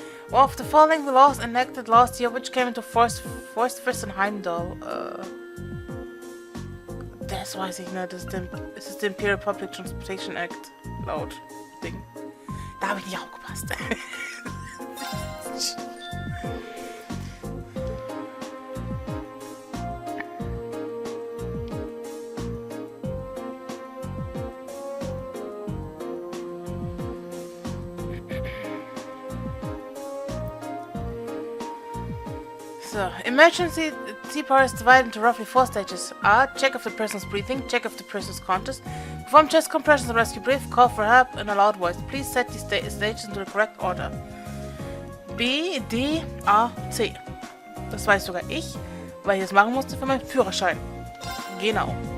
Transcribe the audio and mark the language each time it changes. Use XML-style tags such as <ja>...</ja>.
<en>One of the following laws enacted last year, which came into force first in Heimdall.</en> <de>Das weiß ich nicht. Das ist der Imperial Public Transportation Act. Laut Ding. Da habe ich nicht aufgepasst.</de> <en>So, emergency CPR is divided into roughly 4 stages. A. Check if the person's breathing. Check if the person's conscious. Perform chest compressions and rescue breath. Call for help in a loud voice. Please set these stages into the correct order.</en> <de>B, D, A, C. Das weiß sogar ich, weil ich das machen musste für meinen Führerschein. Genau.</de>